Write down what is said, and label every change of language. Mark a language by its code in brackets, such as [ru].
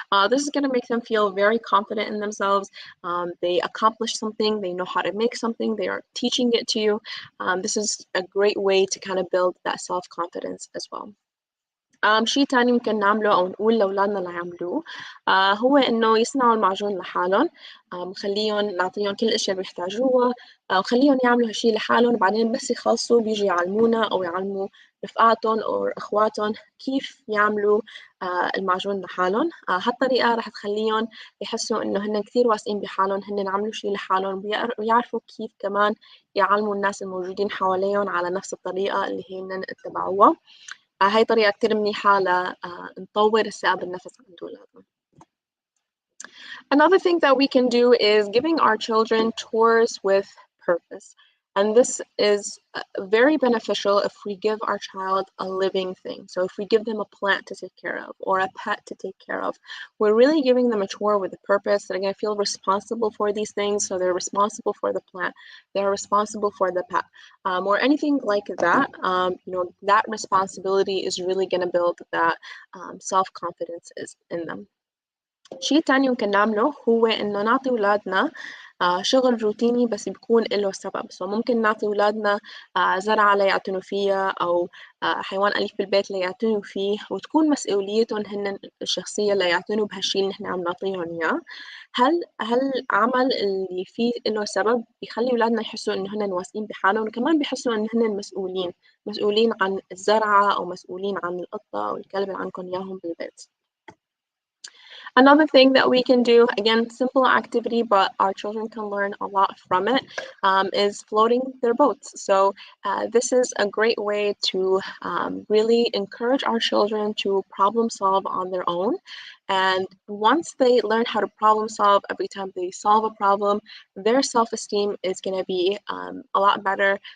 [en] This is going to make them feel very confident in themselves. They accomplished something, they know how to make something, they are teaching it to you. This is a great way to kind of build that self-confidence as well. [ar] شيء تاني ممكن نعمله أو نقول لأولادنا ليعملوه هو إنه يصنعوا المعجون لحالهم، نعطيهم كل الأشياء اللي بيحتاجوها، وخليهم يعملوا هالشيء لحالهم، وبعدين بس يخلصوا بيجوا يعلمونا أو يعلموا رفقاتهم أو أخواتهم كيف يعملوا المعجون لحالهم. هالطريقة رح تخليهم يحسوا إنه هن كتير واثقين بحالهم، هن عملوا شيء لحالهم، ويعرفوا كيف كمان يعلموا الناس الموجودين حواليهم على نفس الطريقة اللي هن اتبعوها. هاي طريقة كتير منيحة لنطور الثقة بالنفس عند أولادنا. [en] Another thing that we can do is giving our children chores with purpose. And this is very beneficial if we give our child a living thing. So if we give them a plant to take care of or a pet to take care of, we're really giving them a chore with a purpose. They're going to feel responsible for these things. So they're responsible for the plant, they're responsible for the pet, or anything like that. That responsibility is really going to build that self-confidence in them. [ar] شيء تاني ممكن نعمله هو إنه نعطي أولادنا شغل روتيني بس بيكون له سبب. ممكن نعطي أولادنا زرعة ليعتنوا فيها أو حيوان أليف بالبيت ليعتنوا فيه، وتكون مسؤوليتهم هن الشخصية ليعتنوا بهالشيء اللي نحن عم نعطيهم إياه. هالعمل اللي فيه له سبب بيخلي أولادنا يحسوا إنه هن واثقين بحالهم، وكمان بيحسوا إنه هن مسؤولين عن الزرعة أو مسؤولين عن القطة أو الكلب اللي عندكم إياهم بالبيت. [en] Another thing that we can do, again, simple activity, but our children can learn a lot from it, is floating their boats. So this is a great way to really encourage our children to problem solve on their own. And once they learn how to problem solve, every time they solve a problem, their self-esteem is going to be a lot better.